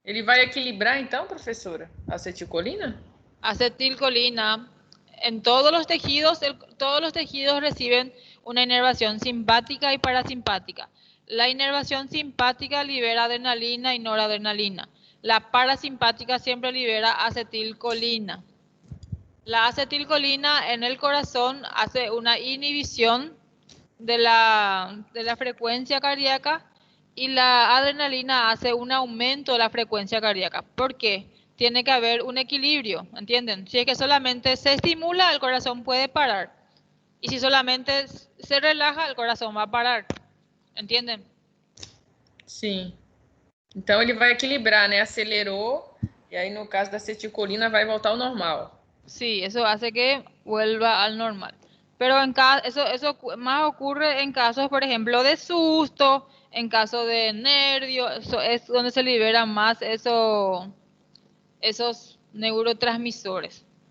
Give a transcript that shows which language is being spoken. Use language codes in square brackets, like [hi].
[pt] Ele vai equilibrar, então, professora, a acetilcolina? Acetilcolina. [es] En todos los tejidos reciben una inervación simpática y parasimpática. La inervación simpática libera adrenalina y noradrenalina. La parasimpática siempre libera acetilcolina. La acetilcolina en el corazón hace una inhibición de la frecuencia cardíaca y la adrenalina hace un aumento de la frecuencia cardíaca. ¿Por qué? Tiene que haber un equilibrio, ¿entienden? Si es que solamente se estimula, el corazón puede parar. Y si solamente se relaja, el corazón va a parar. ¿Entienden? [pt] Sim. Então ele vai equilibrar, né? Acelerou, e aí no caso da acetilcolina vai voltar ao normal. [es] Sí, eso hace que vuelva al normal. Pero eso más ocurre en casos, por ejemplo, de susto, en caso de nervio, eso es donde se liberan más esos neurotransmisores.